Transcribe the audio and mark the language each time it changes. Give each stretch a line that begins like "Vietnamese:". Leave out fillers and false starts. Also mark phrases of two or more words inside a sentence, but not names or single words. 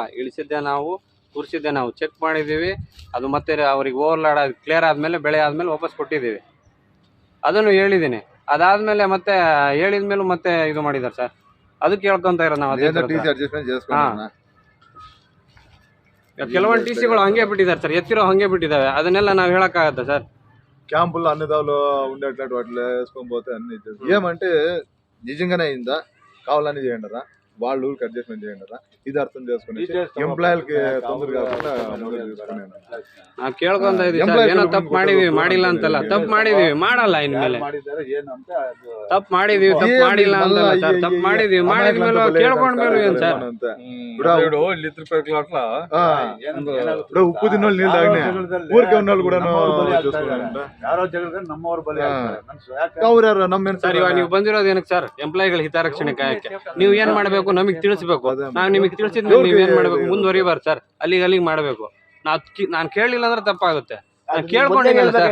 Kannada: ಇಳಿಸಿದ್ದೆ ನಾವು, ಕೂರಿಸಿದ್ದೆ ನಾವು, ಚೆಕ್ ಮಾಡಿದ್ದೀವಿ. ಅದು ಮತ್ತೆ ಅವ್ರಿಗೆ
English: overload clear
Kannada: ಆದಮೇಲೆ, ಬೆಳೆ ಆದಮೇಲೆ ವಾಪಸ್ ಕೊಟ್ಟಿದ್ದೀವಿ. ಅದನ್ನು ಹೇಳಿದ್ದೀನಿ. ಅದಾದಮೇಲೆ ಮತ್ತೆ ಹೇಳಿದ ಮೇಲೂ ಮತ್ತೆ ಇದು ಮಾಡಿದ್ದಾರೆ ಸರ್. ಅದಕ್ಕೆ ಕೇಳ್ಕೊಂತ ಇರೋದು ನಾವು. ಕೆಲವೊಂದು ಟಿ ಸಿಗಳು ಹಂಗೆ ಬಿಟ್ಟಿದ್ದಾರೆ ಸರ್, ಎತ್ತಿರೋ ಹಂಗೆ ಬಿಟ್ಟಿದ್ದಾವೆ. ಅದನ್ನೆಲ್ಲ ನಾವು ಹೇಳೋಕ್ಕಾಗತ್ತಾ సర్?
Telugu: క్యాంపుల్లో అన్నదాలు ఉండేట్లాంటి వాటిలో వేసుకొని పోతే అన్ని ఏమంటే నిజంగానే అయిందా కావాలని చేయండిరా, వాళ్ళు ఊరికి అడ్జస్ట్మెంట్ చేయండిరా, ఇది అర్థం చేసుకుని ఎంప్లాయీలకి తొందర కాకుండా
Kannada: ನಾವು ಕೇಳ್ಕೊಂತ ಇದೀವಿ ಸರ್. ಏನೋ ತಪ್ಪು ಮಾಡಿದೀವಿ, ಮಾಡಿಲ್ಲ ಅಂತಲ್ಲ, ತಪ್ಪು ಮಾಡಿದೀವಿ, ಮಾಡಲ್ಲ ಇನ್ಮೇಲೆ. ತಪ್ಪು ಮಾಡಿದೀವಿ, ತಪ್ಪು ಮಾಡಿಲ್ಲ ಅಂತಲ್ಲ ಸರ್, ತಪ್ಪು ಮಾಡಿದೀವಿ, ಮಾಡಿದ್ಮೇಲೆ ಕೇಳ್ಕೊಂಡ್ಮೇಲೆ ಏನ್ ಸರ್?
Telugu: ఇప్పుడు ఉప్పు తిన్నోళ్ళు నీళ్ళు తాగినా ఊరికే ఉన్నోళ్ళు కూడా
Kannada: ಸರ್. ಇವಾಗ ನೀವು ಬಂದಿರೋದು ಏನಕ್ಕೆ ಸರ್? ಎಂಪ್ಲಾಯಿಗಳ ಹಿತರಕ್ಷಣೆ ಕಾಯಕ್ಕೆ. ನೀವು ಏನ್ ಮಾಡ್ಬೇಕು ನಮಗೆ ತಿಳಿಸ್ಬೇಕು. ನಾವು ನಿಮಗೆ ತಿಳಿಸಿದ್ಮೇಲೆ ನೀವ್ ಏನ್ ಮಾಡ್ಬೇಕು? ಮುಂದುವರಿಬಾರ್ದು ಸರ್, ಅಲ್ಲಿಗೆ ಮಾಡಬೇಕು. ನಾನು ಕೇಳಲಿಲ್ಲ ಅಂದ್ರೆ ತಪ್ಪಾಗುತ್ತೆ. ಕೇಳ್ಕೊಂಡಿಲ್ಲ ಸರ್.